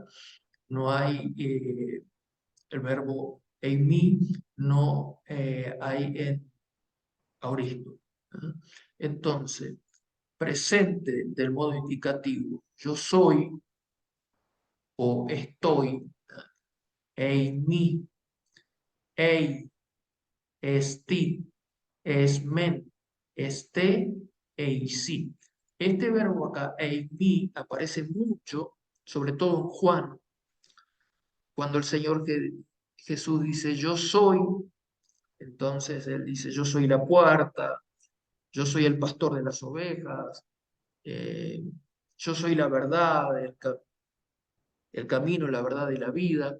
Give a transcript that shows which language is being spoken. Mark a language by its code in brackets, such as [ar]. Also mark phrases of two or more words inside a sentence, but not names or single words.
[es] No hay el verbo eimi, no hay en auristo. ¿Ah? Entonces, presente del modo indicativo, yo soy o estoy, [el] εἰμί, εἶ, ἐστί, ἐσμέν, ἐστέ, εἰσί. [es] Este verbo acá, eimi, aparece mucho, sobre todo en Juan, cuando el Señor Jesús dice, yo soy, entonces Él dice, yo soy la puerta, yo soy el pastor de las ovejas, eh, yo soy la verdad, el camino, la verdad y la vida.